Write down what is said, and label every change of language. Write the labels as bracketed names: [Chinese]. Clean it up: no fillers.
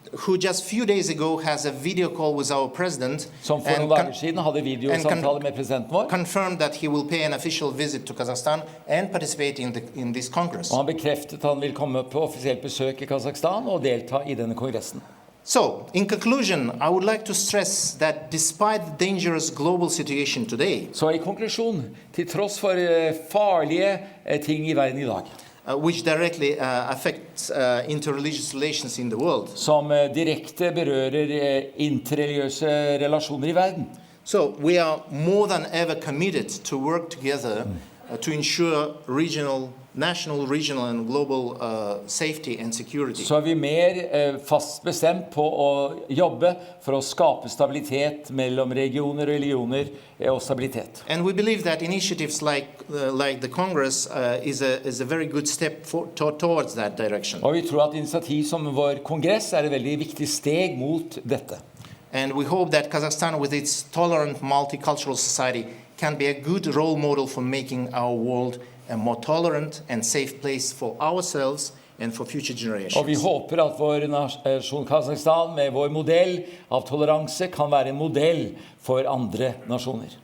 [English] Who just few days ago has a video call with our president. [Norwegian] Som for noen dager siden hadde videosamtale med presidenten vår. [English] Confirmed that he will pay an official visit to Kazakhstan and participate in this Congress. [Norwegian] Og han bekreftet at han vil komme på offisielt besøk i Kazakhstan og delta i denne kongressen. [English] So, in conclusion, I would like to stress that despite the dangerous global situation today, [Norwegian] så i konklusjon, til tross for farlige ting i verden i dag, [English] which directly affects interreligious relations in the world, [Norwegian] som direkte berører interreligiøse relasjoner i verden, [English] so we are more than ever committed to work together to ensure national, regional and global safety and security. [Norwegian] Så vi mer fast bestemt på å jobbe for å skape stabilitet mellom regioner og religioner og stabilitet. [English] And we believe that initiatives like the Congress is a very good step towards that direction. [Norwegian] Og vi tror at initiativ som vår kongress et veldig viktig steg mot dette. [English] And we hope that Kazakhstan, with its tolerant multicultural society, can be a good role model for making our world a more tolerant and safe place for ourselves and for future generations. [Norwegian] Og vi håper at vår nasjon Kazakhstan med vår modell av toleranse kan være en modell for andre nasjoner.